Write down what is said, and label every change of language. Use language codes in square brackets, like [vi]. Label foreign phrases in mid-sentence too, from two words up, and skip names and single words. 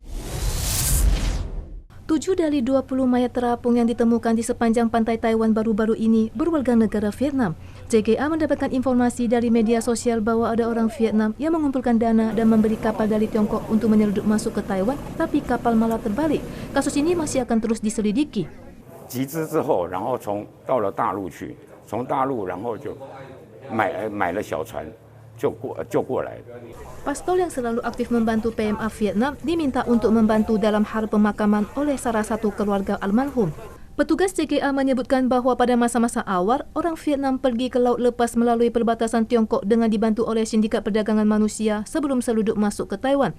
[id] 7 dari 20 mayat terapung yang ditemukan di sepanjang pantai Taiwan baru-baru ini berwarga negara Vietnam. CGA mendapatkan informasi dari media sosial bahwa ada orang Vietnam yang mengumpulkan dana dan memberi kapal dari Tiongkok untuk menyeludup masuk ke Taiwan, tapi kapal malah terbalik. Kasus ini masih akan terus diselidiki. [zh] 集资之后，然后到了大陆去，从大陆然后就买了小船。就过来。 [id] Pastol yang selalu aktif membantu PMA Vietnam diminta untuk membantu dalam hal pemakaman oleh salah satu keluarga almarhum. Petugas CGA menyebutkan bahwa pada masa-masa awal, orang Vietnam pergi ke laut lepas melalui perbatasan Tiongkok dengan dibantu oleh Sindikat Perdagangan Manusia sebelum seludup masuk ke Taiwan.